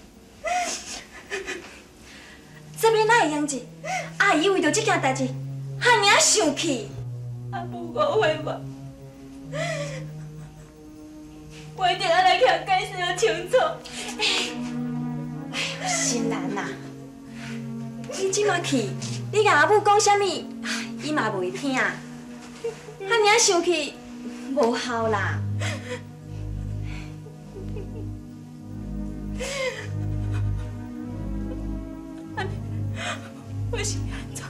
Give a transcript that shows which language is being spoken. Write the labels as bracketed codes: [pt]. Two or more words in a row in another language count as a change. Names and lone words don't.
[nan] 这边哪会样子？阿姨为着这件代志，遐尔生气。阿母误会我一定要来向解释个清楚。哎呦，心兰呐！你即马去，你甲阿母讲啥物，伊嘛袂听。遐尔生气，无效啦。我是要安怎？